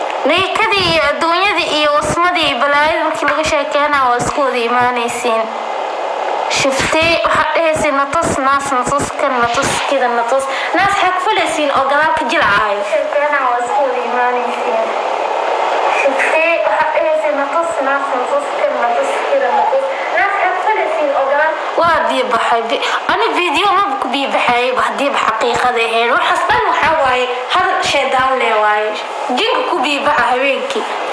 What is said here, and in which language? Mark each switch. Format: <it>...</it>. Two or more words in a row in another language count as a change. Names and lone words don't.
<so>Ninkadii iyo adduunyadii iyo wasmadii iyo balaayadii markii laga sheekeynaa waa isku wada imaanaysiin. Shiftee, waxaad dhehaysiin, "Na tus, naas, na tus, kan, na tus, kida, na tus." Naas xag falaysiin oo gadaal ka jilcaayo. Sheekeynaa waa isku wada imaanaysiin. Shiftee, waxaad dhehaysiin, "Na tus, naas, na tus, kan, na tus, kida, na tus." Naas xag falaysiin oo gadaal. Waa biyo baxay, bi-, ani video ma ku biyo baxay, wax diib xaqiiqada ahayn. Waxaas dhan waxaa waaye, hadal shaydaan leh waaye. Jinka ku biyo baxa habeenkii.</so>